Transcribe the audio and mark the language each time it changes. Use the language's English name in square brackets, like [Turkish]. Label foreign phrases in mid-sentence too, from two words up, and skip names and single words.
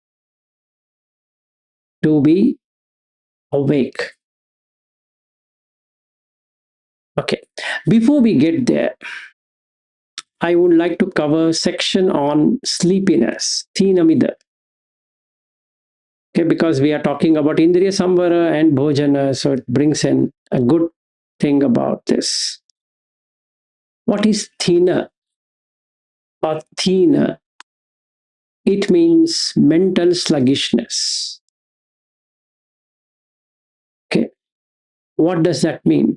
[English] To be awake. Okay, before we get there, I would like to cover a section on sleepiness, Thinamida. Okay, because we are talking about indriya-saṁvara and bhojana, so it brings in a good thing about this. What is thina or thina? It means mental sluggishness. Okay, what does that mean?